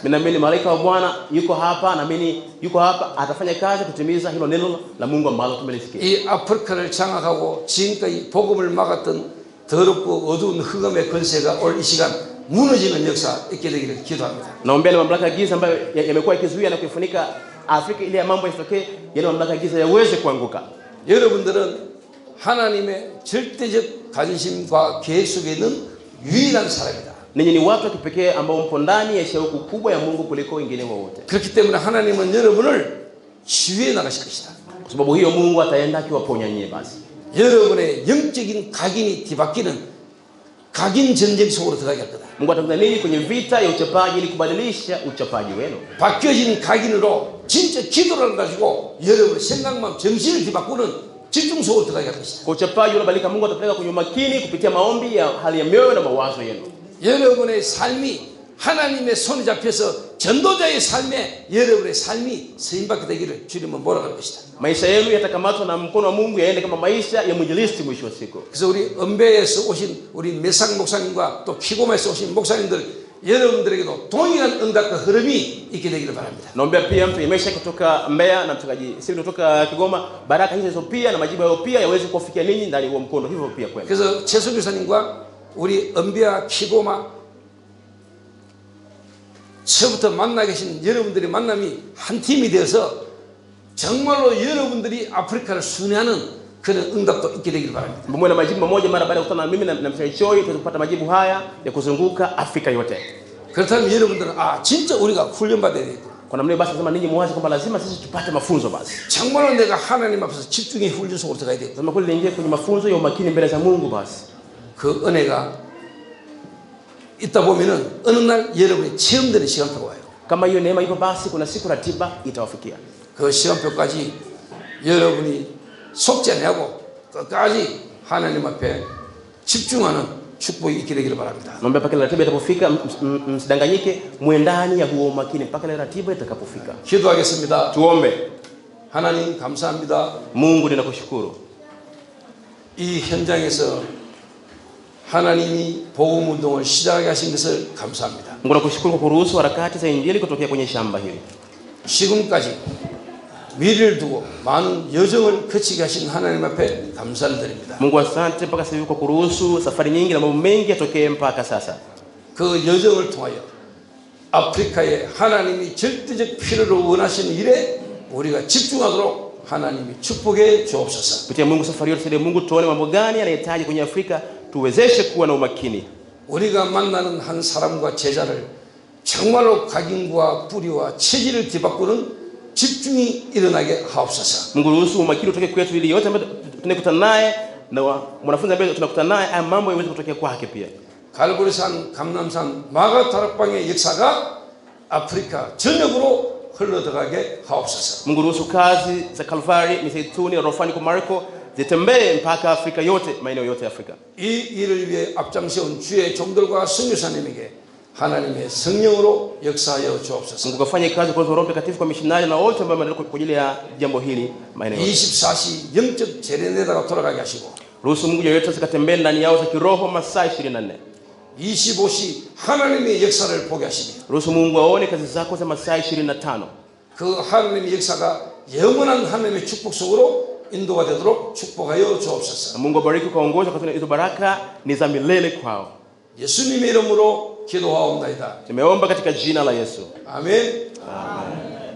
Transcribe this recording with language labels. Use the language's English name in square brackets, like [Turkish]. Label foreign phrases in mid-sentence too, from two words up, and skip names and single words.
[Swahili] Ninaamini malaika wa Bwana yuko hapa, naamini yuko hapa atafanya kazi kutimiza hilo neno la Mungu ambalo tumelisikia. [Korean] 이 아프리카를 장악하고 지금까지 복음을 막았던 더럽고 어두운 흑암의 권세가 올 이 시간 무너지는 역사 있게 되기를 기도합니다. [Swahili] Naombea na mamlaka ya giza ambayo yamekuwa ikizuia na kuifunika Afrika ili mambo yasitokee, yale mamlaka ya giza yaweze kuanguka. [Korean] 여러분들은 하나님의 절대적 관심과 계획 속에 있는 유일한 사람이다. [Swahili] Ninyi ni watu wa kipekee ambao mpo ndani ya shauku kubwa ya Mungu kuliko wengine wote. [Korean] 그렇기 때문에 하나님은 여러분을 치유해 나가실 것이다. [Swahili] Kwa sababu hiyo Mungu ataenda akiwaponya nyinyi basi. [Korean] 여러분의 영적인 각인이 뒤바뀌는 각인 전쟁 속으로 들어가게 할 거다. [Swahili] Mungu atakuza ninyi kwenye vita ya uchapaji ili kubadilisha uchapaji wenu. [Korean] 바뀌어진 각인으로 진짜 기도를 가지고 여러분의 생각만 정신을 뒤바꾸는 집중 속으로 들어가게 할 것이다. [Swahili] Kwa uchapaji unabadilika Mungu atapeleka kwenye umakini kupitia maombi ya hali ya mioyo na mawazo yenu. [Korean] 여러분의 삶이 하나님의 손에 잡혀서 전도자의 삶에 여러분의 삶이 쓰임받게 되기를 주님은 몰아갈 것이다. [Swahili] Maisha yenu yatakamatwa na mkono wa Mungu yaende kama maisha ya mwinjilisti mwisho wa siku. [Korean] 그래서 우리 은배에서 오신 우리 메상 목사님과 또 키고마에서 오신 목사님들 여러분들에게도 동일한 응답과 흐름이 있게 되기를 바랍니다. [Swahili] Naombea pia mtu Yemesha kutoka Mbeya na mchungaji Sili kutoka Kigoma, baraka hizo pia na majibu yao pia yaweze kufikia ninyi ndani ya mkondo hivyo pia kwenu. [Korean] 그래서 최수 교사님과 우리 은배와 키고마 처부터 만나 계신 여러분들의 만남이 한 팀이 되어서 정말로 여러분들이 아프리카를 순회하는 그런 응답도 있게 되기를 바랍니다. [Swahili] Mwe na majibu mmoja mara baada ya kukutana na mimi na mchungaji Choi tuweze kupata majibu haya ya kuzunguka Afrika yote. [Korean] 그렇다면 여러분들은 진짜 우리가 훈련받아야 돼요. [Swahili] Kwa namna hiyo basi nasema ninyi muwaze kwamba lazima sisi tupate mafunzo basi. [Korean] 정말로 내가 하나님 앞에서 집중의 훈련 속으로 들어가야 돼요. [Swahili] Lazima kweli niingie kwenye mafunzo ya umakini mbele za Mungu basi. [Korean] 그 은혜가 있다 보면은 어느 날 여러분이 체험되는 시간표가 와요. [Swahili] Kama hiyo neema ipo, basi kuna siku ratiba itawafikia. [Korean] 그 시간표까지 여러분이 속지 않냐고 끝까지 하나님 앞에 집중하는 축복이 있게 되기를 바랍니다. [Swahili] Naomba mpaka ratiba itakapofika msidanganyike, muendani ya huo makini mpaka ratiba itakapofika. [Korean] 기도하겠습니다. [Swahili] Tuombe. [Korean] 하나님 감사합니다. [Swahili] Mungu ninakushukuru. [Korean] 이 현장에서 하나님이 복음 운동을 시작하게 하신 것을 감사합니다. [Swahili] Mungu nakushukuru kwa kuruhusu harakati za injili kutokea kwenye shamba hili. [Korean] 지금까지 미래를 두고 많은 여정을 거치게 하신 하나님 앞에 감사를 드립니다. [Swahili] Mungu asante mpaka sasa hivi kwa kuruhusu safari nyingi na mambo mengi yatokee mpaka sasa. [Korean] 그 여정을 통하여 아프리카에 하나님이 절대적 필요를 원하시는 일에 우리가 집중하도록 하나님이 축복해 주옵소서. [Swahili] Kupitia Mungu safari yote sasa Mungu tuone mambo gani anahitaji kwenye Afrika, tuwezeshe kuwa na umakini. [Korean] 우리가 만나는 한 사람과 제자를 정말로 각인과 뿌리와 체질을 뒤바꾸는 집중이 일어나게 하옵소서. [Swahili] Mungu ruhusu umakini utoke kwetu ili yote ambayo tunakutana naye na mwanafunzi ambaye tunakutana naye haya mambo yaweze kutokea kwake pia. [Korean] 갈보리산, 감남산, 마가 다락방의 역사가 아프리카 전역으로 흘러들어가게 하옵소서. [Swahili] Mungu ruhusu kazi za Kalvari, Mizeituni, Rofani kwa Marko zitembee mpaka Afrika yote, maeneo yote ya Afrika. [Korean] 이 일을 위해 앞장세운 주의 종들과 선교사님에게 하나님의 성령으로 역사하여 주옵소서. [Swahili] Mungu kafanye kazi kwa Roho Mtakatifu kwa missionari na wote ambao wanaendelea kwa ajili ya jambo hili maeneo yote. [Korean] 24시 영적 재련에다가 돌아가게 하시고 [Swahili] Ruhusu Mungu yeyote asikatembee ndani yao za kiroho masaa 24. [Korean] 25시 하나님의 역사를 보게 하시며 [Swahili] Ruhusu Mungu aone kazi zako za masaa 25. [Korean] 그 하나님의 역사가 영원한 하나님의 축복 속으로 인도가 되도록 축복하여 주옵소서. [Swahili] Mungu abariki kwa ongoza kwa hizo baraka ni za milele kwao. [Korean] 예수님의 이름으로 기도하옵나이다. [Swahili] Tumeomba katika jina la Yesu. [Korean] 아멘. [Swahili] Amen.